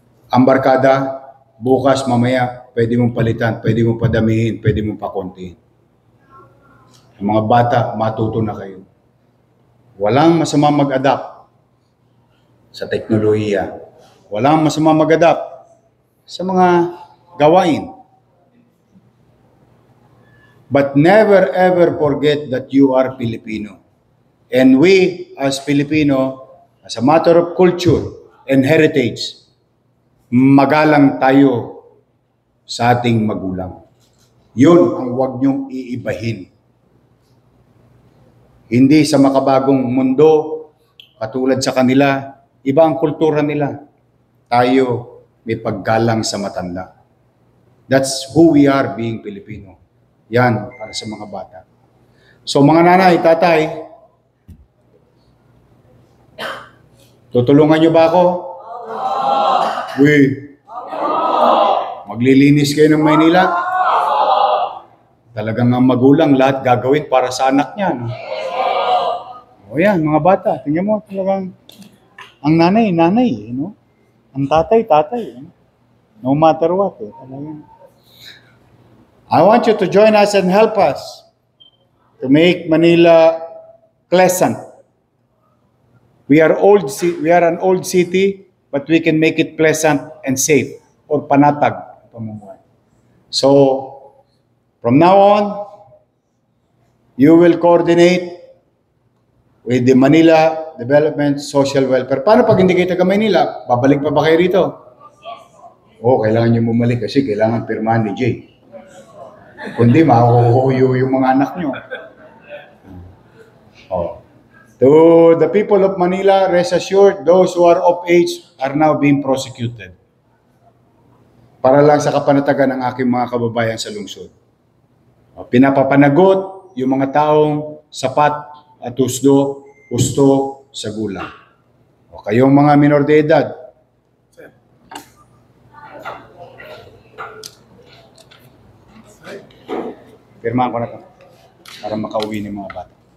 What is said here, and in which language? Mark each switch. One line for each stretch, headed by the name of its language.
Filipino: Ang barkada, bukas, mamaya, pwede mong palitan, pwede mong padamihin, pwede mong pakontihin. Ang mga bata, matuto na kayo. Walang masama mag-adapt sa teknolohiya. Walang masama mag-adapt sa mga gawain.
English: But never ever forget that you are Filipino. And we as Filipino, as a matter of culture and heritage,
Filipino: magalang tayo sa ating magulang. Yun ang huwag niyong iibahin. Hindi sa makabagong mundo, katulad sa kanila, iba ang kultura nila. Tayo may paggalang sa matanda.
English: That's who we are being Filipino.
Filipino: Yan, para sa mga bata. So mga nanay, tatay, tutulungan niyo ba ako? Uy, maglilinis kayo ng Maynila? Talagang ang magulang, lahat gagawin para sa anak niya. No? O yan, mga bata, tingnan mo, talagang ang nanay, no? Ang tatay.
English: No matter what,
Filipino: talagang.
English: I want you to join us and help us to make Manila pleasant. We are an old city, but we can make it pleasant and safe, or
Filipino: panatag pamumuhay.
English: So, from now on, you will coordinate with the Manila Development Social Welfare.
Filipino: Paano pag hindi kayo taga Manila? Babalik pa ba kayo rito? Oo, kailangan nyo bumalik kasi kailangan pirmahan ni Jay. Kundi mahuhuyo yung mga anak nyo. Oh.
English: To the people of Manila, rest assured, those who are of age are now being prosecuted.
Filipino: Para lang sa kapanatagan ng aking mga kababayan sa lungsod. Pinapapanagot yung mga taong sapat at gusto sa gulang. O kayong mga minor de edad, pirmahan ko na ito para makauwi ng mga bata.